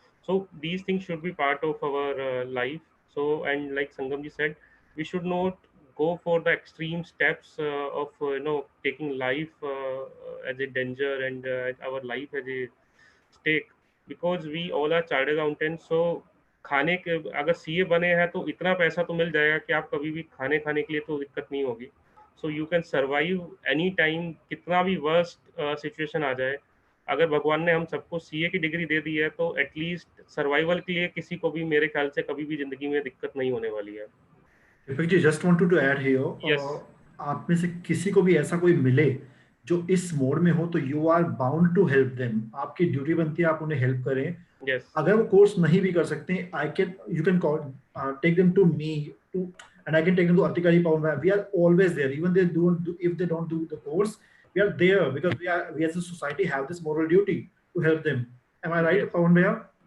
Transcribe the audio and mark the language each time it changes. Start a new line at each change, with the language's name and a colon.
English: So these things should be part of our life. So, and like Sangam ji said, we should not go for the extreme steps of taking life as a danger and our life as a stake, because we all are chartered accountants.
Hindi: So खाने के अगर CA बने हैं तो इतना पैसा तो मिल जाएगा कि आप कभी भी खाने के लिए तो दिक्कत नहीं होगी.
English: so you can survive any time,
Hindi: कितना भी वर्स्ट सिचुएशन आ जाए. अगर भगवान ने हम सबको सीए की डिग्री दे दी है तो एटलीस्ट सर्वाइवल के लिए किसी को भी मेरे ख्याल से कभी भी जिंदगी में दिक्कत नहीं होने वाली है. Deepak ji,
English: just wanted to add here,
Hindi: आप में से किसी को भी ऐसा कोई मिले जो इस मोड में हो, तो
English: You are bound to help them.
Hindi: आपकी ड्यूटी बनती है आप उन्हें हेल्प करें.
English: Yes.
Hindi: अगर वो कोर्स नहीं भी कर सकते,
English: you can call, take them to me, and I can take them to Atika ji, Pawan. We are always there, even if they don't do the course, we are there because we as a society have this moral duty to help them. Am I right, Pawan Bhaiya?